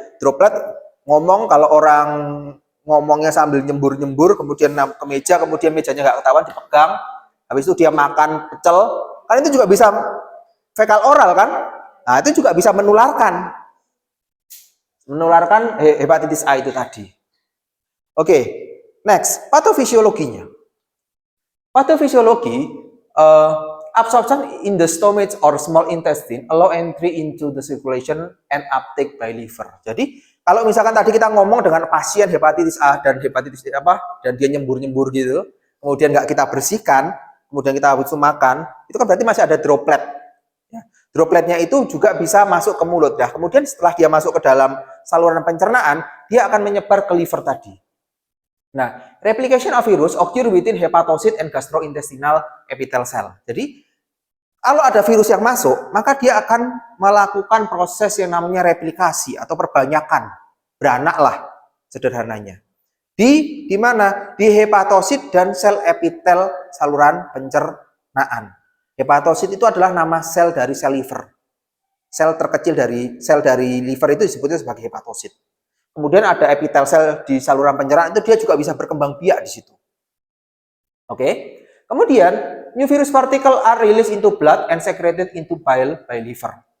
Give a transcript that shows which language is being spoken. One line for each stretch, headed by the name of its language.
Indonesian: Droplet ngomong, kalau orang ngomongnya sambil nyembur-nyembur, kemudian ke meja, kemudian mejanya nggak ketahuan dipegang, habis itu dia makan pecel, kan itu juga bisa fekal oral kan? Nah, itu juga bisa menularkan hepatitis A itu tadi. Oke, next, patofisiologinya.
English: Pathophysiology, absorption in the stomach or small intestine allow entry into the circulation and uptake by liver.
Indonesian: Jadi kalau misalkan tadi kita ngomong dengan pasien hepatitis A dan hepatitis dan dia nyembur-nyembur gitu, kemudian nggak kita bersihkan, kemudian kita habis makan, itu kan berarti masih ada droplet. Ya. Dropletnya itu juga bisa masuk ke mulut. Ya. Kemudian setelah dia masuk ke dalam saluran pencernaan, dia akan menyebar ke liver tadi.
English: Nah, replication of virus occur within hepatocyte and gastrointestinal epithelial cell.
Indonesian: Jadi, kalau ada virus yang masuk, maka dia akan melakukan proses yang namanya replikasi atau perbanyakan. Beranak lah, sederhananya. Di mana? Di hepatosit dan sel epitel saluran pencernaan. Hepatosit itu adalah nama sel dari sel liver. Sel terkecil dari sel dari liver itu disebutnya sebagai hepatosit. Kemudian ada epitel sel di saluran pencernaan, itu dia juga bisa berkembang biak di situ. Oke.
English: Kemudian new virus particle are released into blood and secreted into bile by liver.